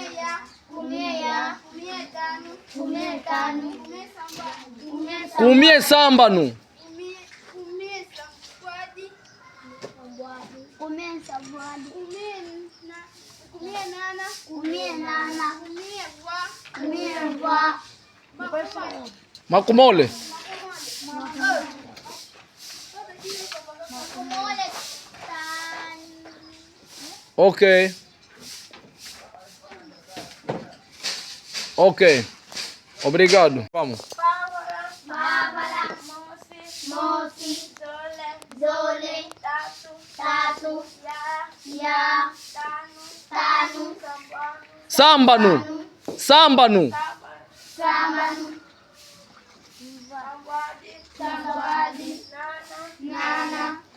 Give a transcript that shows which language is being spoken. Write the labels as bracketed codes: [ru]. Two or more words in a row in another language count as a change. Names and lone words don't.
[kg] Kumi Sambanu. Makumole. Ok. [pt] Obrigado. Vamos. Bárbara, [kg] Moci, Zole, Tatu, Ya, Tanu, Sambanu. Sangwadi, Nana,